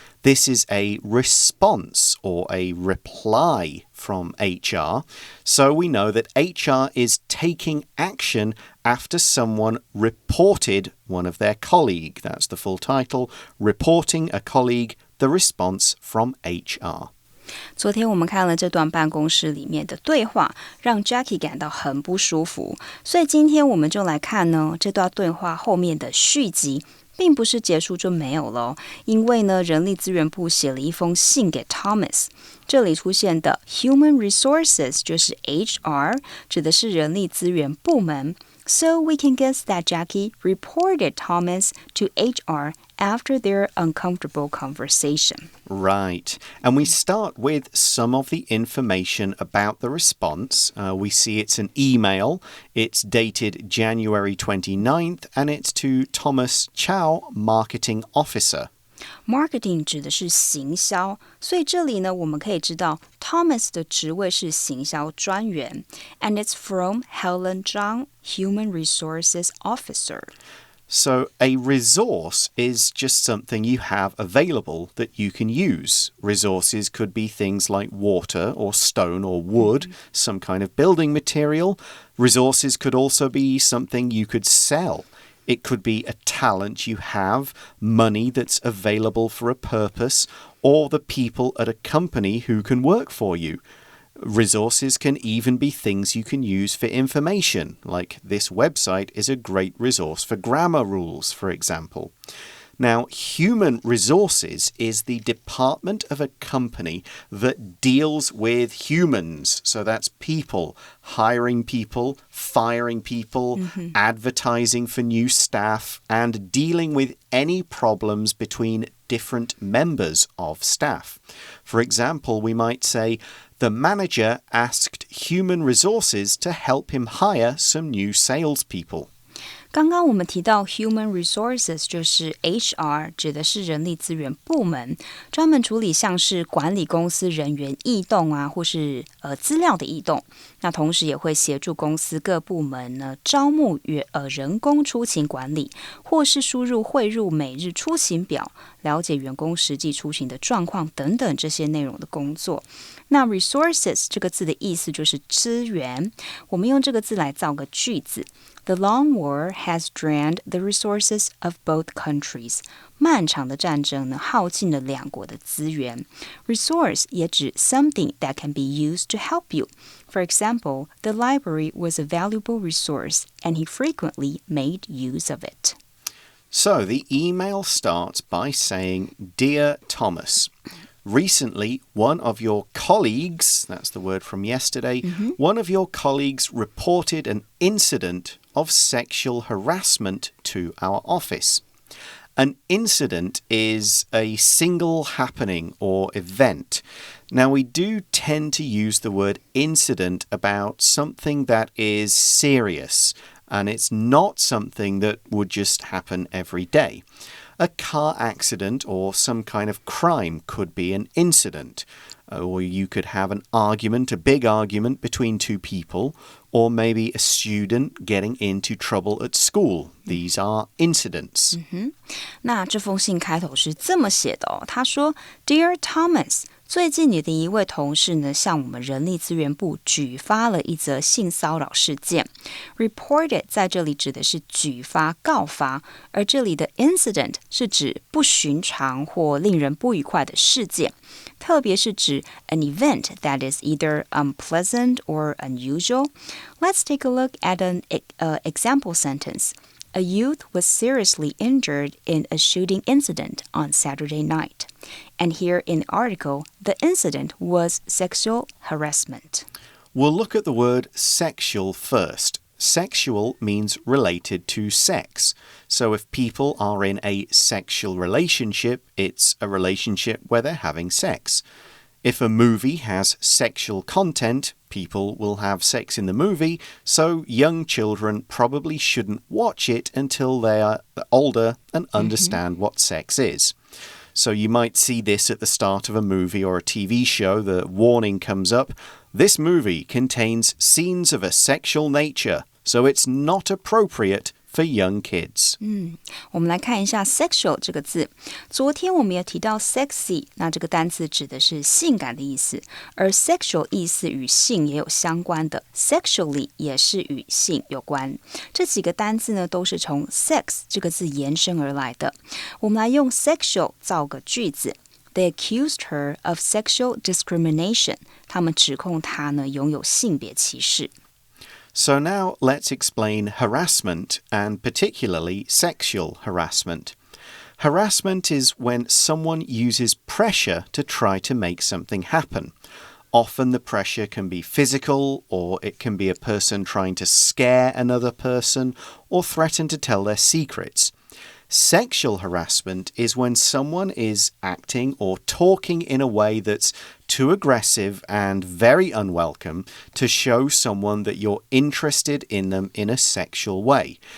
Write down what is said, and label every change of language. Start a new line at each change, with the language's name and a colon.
English: This is a response or a reply from HR. So we know that HR is taking action after someone reported one of their colleague. That's the full title, Reporting a Colleague, the response from HR.
Chinese: 昨天我们看了这段办公室里面的对话，让 Jackie 感到很不舒服，所以今天我们就来看呢这段对话后面的续集，并不是结束就没有了，因为呢人力资源部写了一封信给 Thomas， 这里出现的 Human Resources 就是 HR， 指的是人力资源部门。
English: So we can guess that Jackie reported Thomas to HR after their uncomfortable conversation. Right. And we start with some of the information about the response. We see it's an email. It's dated January 29th, and it's to Thomas Chow, Marketing Officer.
Chinese: Marketing 指的是行销，所以这里呢，我们可以知道 Thomas 的职位是行销专员
English: and it's from Helen Zhang, Human Resources Officer. So a resource is just something you have available that you can use. Resources could be things like water or stone or wood, some kind of building material. Resources could also be something you could sell. It could be a talent you have, money that's available for a purpose, or the people at a company who can work for you. Resources can even be things you can use for information, like this website is a great resource for grammar rules, for example. Now, human resources is the department of a company that deals with humans. So that's people, hiring people, firing people, advertising for new staff, and dealing with any problems between different members of staff. For example, we might say, the manager asked human resources to help him hire some new salespeople.
Chinese: 刚刚我们提到 human resources 就是 HR， 指的是人力资源部门，专门处理像是管理公司人员异动啊，或是资料的异动。那同时也会协助公司各部门呢招募人工出勤管理，或是输入汇入每日出勤表，了解员工实际出勤的状况等等这些内容的工作。那 resources 这个字的意思就是资源，我们用这个字来造个句子。
English: The long war has drained the resources of both countries.
Chinese: 漫长的战争呢，耗尽了两国的资源。
English: Resource
Chinese: 也指
English: something that can be used to help you. For example, the library was a valuable resource, and he frequently made use of it. So the email starts by saying, Dear Thomas,Recently, one of your colleagues, that's the word from yesterday, one of your colleagues reported an incident of sexual harassment to our office. An incident is a single happening or event. Now, we do tend to use the word incident about something that is serious, and it's not something that would just happen every day.A car accident or some kind of crime could be an incident. Or you could have an argument, a big argument between two people, or maybe a student getting into trouble at school. These are incidents.
Chinese: 那这封信开头是这么写的哦，他说
English: Dear Thomas,
Chinese: 最近你的一位同事呢，向我们人力资源部举发了一则性骚扰事件。 Reported 在这里指的是举发、告发，而这里的 incident 是指不寻常或令人不愉快的事件，特别是指
English: an event that is either unpleasant or unusual. Let's take a look at an example sentence.A youth was seriously injured in a shooting incident on Saturday night. And here in the article, the incident was sexual harassment. We'll look at the word sexual first. Sexual means related to sex. So if people are in a sexual relationship, it's a relationship where they're having sex.If a movie has sexual content, people will have sex in the movie, so young children probably shouldn't watch it until they are older and understand what sex is. So you might see this at the start of a movie or a TV show. The warning comes up. This movie contains scenes of a sexual nature, so it's not appropriate.For young kids.
Chinese: 我们来看一下 sexual 这个字。昨天我们也提到 sexy， 那这个单词指的是性感的意思，而 sexual 意思与性也有相关的 ，sexually 也是与性有关。这几个单字呢，都是从 sex 这个字延伸而来的。我们来用 sexual 造个句子。
English: They accused her of sexual discrimination.
Chinese: 他们指控她呢拥有性别歧视。
English: So now let's explain harassment, and particularly sexual harassment. Harassment is when someone uses pressure to try to make something happen. Often the pressure can be physical, or it can be a person trying to scare another person or threaten to tell their secrets.Sexual harassment is when someone is acting or talking in a way that's too aggressive and very unwelcome to show someone that you're interested in them in a sexual way.